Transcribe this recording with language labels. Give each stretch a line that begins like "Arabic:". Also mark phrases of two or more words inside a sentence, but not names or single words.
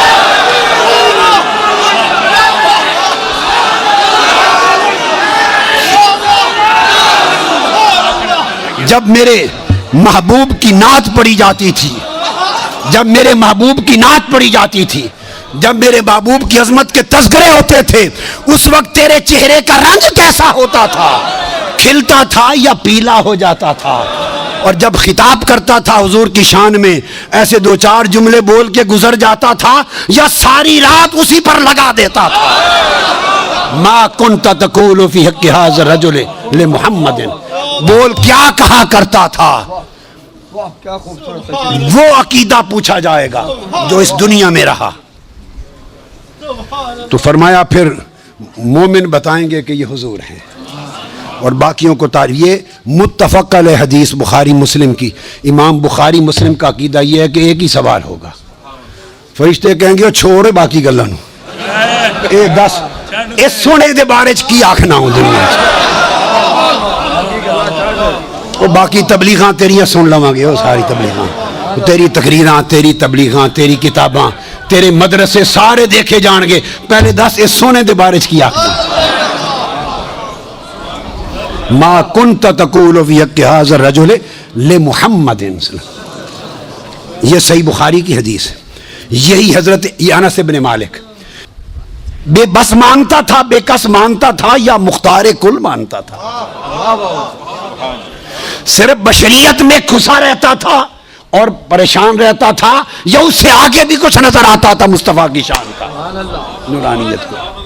Urdu: جب میرے محبوب کی نعت پڑھی جاتی تھی، جب میرے محبوب کی نعت پڑھی جاتی تھی، جب میرے محبوب کی عظمت کے تذکرے ہوتے تھے، اس وقت تیرے چہرے کا رنگ کیسا ہوتا تھا؟ کھلتا تھا یا پیلا ہو جاتا تھا؟ اور جب خطاب کرتا تھا حضور کی شان میں ایسے دو چار جملے بول کے گزر جاتا تھا یا ساری رات اسی پر لگا دیتا تھا؟
Arabic: ما کنت تقول فی حق ھذا الرجل لمحمد.
Urdu: بول کیا کہا کرتا تھا؟ کیا خوبصورت. وہ عقیدہ پوچھا جائے گا جو اس دنیا میں رہا. تو فرمایا پھر مومن بتائیں گے کہ یہ حضور ہیں اور باقیوں کو یہ متفق علیہ حدیث بخاری مسلم کی. امام بخاری مسلم کا عقیدہ یہ ہے کہ ایک ہی سوال ہوگا.
Punjabi: فرشتے کہیں گے چھوڑ باقی گلاں نوں اے دس اس سونے دے بارے چ کی آکھنا ہوں دنیا چ. وہ باقی تبلیغاں تیریاں سن لواں گے، وہ ساری تبلیغاں تیری تقریراں، تیری تبلیغاں، تیری کتاباں، تیرے مدرسے سارے دیکھے جان گے، پہلے دس اس سونے دے بارے کی آخر
Arabic: ما کنت تقول فی حق ھذا الرجل لمحمد،
Urdu: یہ صحیح بخاری کی حدیث ہے. یہی حضرت انس بن مالک بے بس مانتا تھا، بے کس مانتا تھا، یا مختار کل مانتا تھا؟ صرف بشریت میں کھسا رہتا تھا اور پریشان رہتا تھا، یا اس سے آگے بھی کچھ نظر آتا تھا مصطفیٰ کی شان کا، نورانیت کو؟